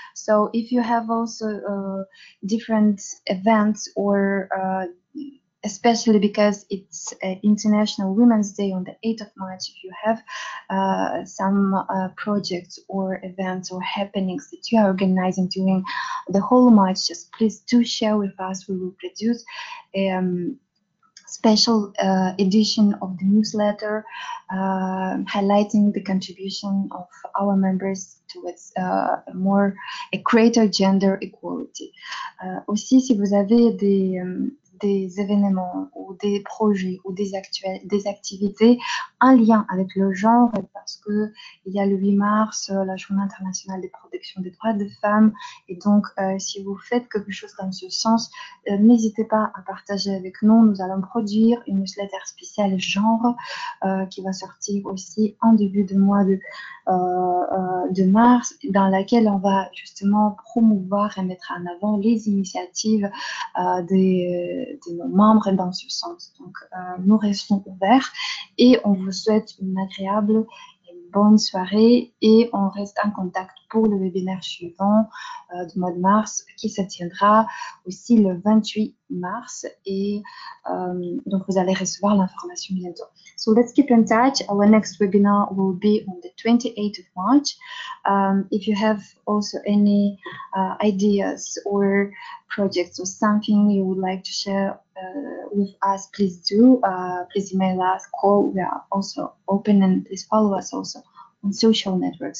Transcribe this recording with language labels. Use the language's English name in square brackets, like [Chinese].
[English] So if you have also different events or especially because it's International Women's Day on the 8th of March, if you have some projects or events or happenings that you are organizing during the whole March, just please do share with us. We will produce special edition of the newsletter highlighting the contribution of our members towards a greater gender equality. [French] Aussi, si vous avez des événements ou des projets ou des activités en lien avec le genre, parce que il y a le 8 mars, la Journée internationale de protection des droits des femmes, et donc si vous faites quelque chose dans ce sens, n'hésitez pas à partager avec nous. Nous allons produire une newsletter spéciale genre qui va sortir aussi en début de mois de mars, dans laquelle on va justement promouvoir et mettre en avant les initiatives de nos membres dans ce sens. Donc, nous restons ouverts et on vous souhaite une agréable et bonne soirée et on reste en contact pour le webinaire suivant du mois de mars qui se tiendra aussi le 28 mars et donc vous allez recevoir l'information bientôt. [English] So let's keep in touch. Our next webinar will be on the 28th of March. If you have also any ideas or projects or something you would like to share with us, please do. Please email us, call. We are also open, and please follow us also on social networks.